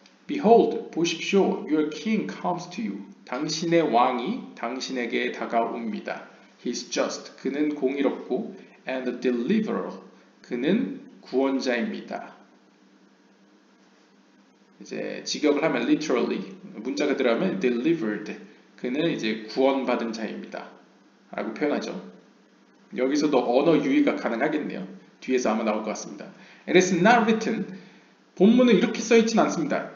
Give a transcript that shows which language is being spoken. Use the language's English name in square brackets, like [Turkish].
[English] Behold, [Korean] 보십시오, [English] your king comes to you. [Korean] 당신의 왕이 당신에게 다가옵니다. [English] He's just, [Korean] 그는 공의롭고, [English] and a deliverer, [Korean] 그는 구원자입니다. 이제 직역을 하면 [English] literally, [Korean] 문자가 들어가면 [English] delivered, [Korean] 그는 이제 구원받은 자입니다. 라고 표현하죠. 여기서도 언어 유희가 가능하겠네요. 뒤에서 아마 나올 것 같습니다. [English] It is not written, [Korean] 본문은 이렇게 써있진 않습니다.